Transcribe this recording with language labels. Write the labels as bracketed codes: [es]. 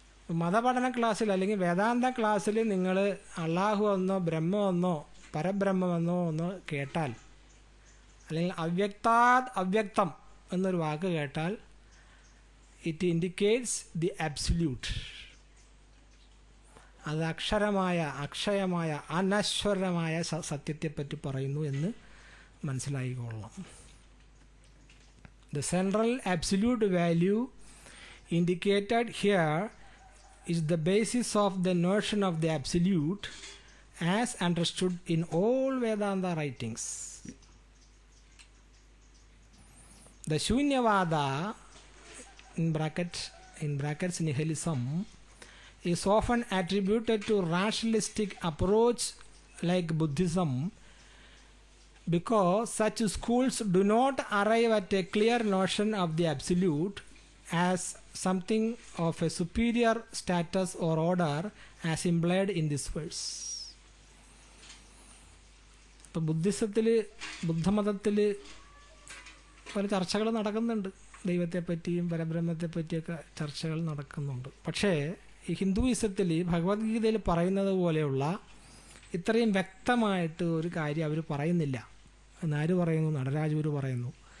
[ml] മതപഠന ക്ലാസ്സിൽ അല്ലെങ്കിൽ വേദാന്ത ക്ലാസ്സിൽ നിങ്ങൾ അള്ളാഹു എന്നോ ബ്രഹ്മമെന്നോ പരബ്രഹ്മമെന്നോ ഒന്ന് കേട്ടാൽ, അല്ലെങ്കിൽ അവ്യക്തം എന്നൊരു വാക്ക് കേട്ടാൽ, [en] It indicates the absolute. [ml] അത് അക്ഷയമായ അനശ്വരമായ സത്യത്തെപ്പറ്റി പറയുന്നു എന്ന് മനസ്സിലായിക്കൊള്ളണം. [en] The central absolute value indicated here is the basis of the notion of the absolute as understood in all Vedanta writings. The Shunyavada in brackets nihilism is often attributed to rationalistic approach like Buddhism, because such schools do not arrive at a clear notion of the absolute as something of a superior status or order as implied in this verse. [ml] ഇപ്പം ബുദ്ധമതത്തിൽ പല ചർച്ചകൾ നടക്കുന്നുണ്ട്, ദൈവത്തെപ്പറ്റിയും പരബ്രഹ്മത്തെപ്പറ്റിയൊക്കെ ചർച്ചകൾ നടക്കുന്നുണ്ട്. പക്ഷേ ഈ ഹിന്ദുയിസത്തിൽ ഭഗവത്ഗീതയിൽ പറയുന്നത് പോലെയുള്ള ഇത്രയും വ്യക്തമായിട്ട് ഒരു കാര്യം അവർ പറയുന്നില്ല എന്നാര് പറയുന്നു? നടരാജഗുരു പറയുന്നു.